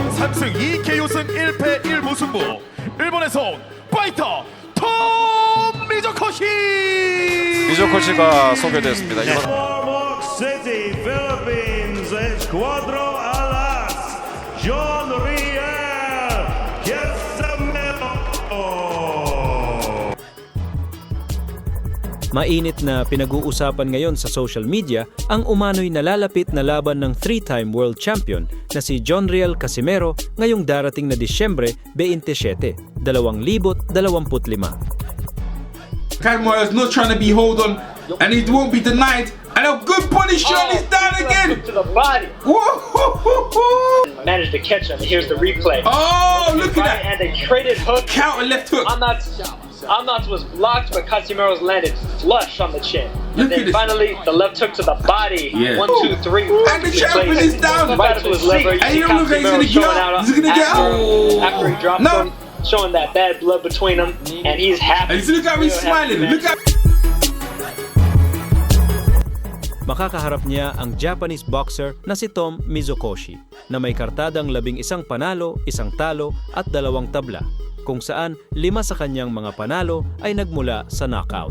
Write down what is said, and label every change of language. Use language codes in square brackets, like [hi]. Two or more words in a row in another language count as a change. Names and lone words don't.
[ko] 3승 2KO승 1패 1무승부 일본에서 온 파이터 톰 미조코시. 미조코시가 소개됐습니다. 이번 [tl] Formox City, Philippines, Escuadro Alas, John Riel, Quesamelo. Mainit na pinag-uusapan ngayon sa [en] social media [tl] ang umano'y nalalapit na laban ng [en] 3-time world champion [tl] na si Jonriel Casimero ngayong darating na Disyembre 27, 2025. [en] Casimero is not trying to be hold on, and he won't be denied. And a good body shot, he's down again. To the body. Whoa! Managed to catch him. Here's the replay. Oh, look at that! And a traded hook. Counter left hook. Amnats was blocked, but Casimero's landed flush on the chin. Look And at then this. finally, the left hook to the body. Yeah. 1, 2, 3. And the champion is down. Right to his lever. You And see you don't look like he's gonna Casimero get showing out. out Is he gonna get out? after he dropped No. him, showing that bad blood between them, and he's happy. And look how he's smiling. Look at. [tl] Makakaharap niya ang [en] Japanese boxer [tl] na si Tom Mizokoshi na may kartadang 11 panalo, 1 talo at 2 tabla, kung saan 5 sa kanyang mga panalo ay nagmula sa knockout.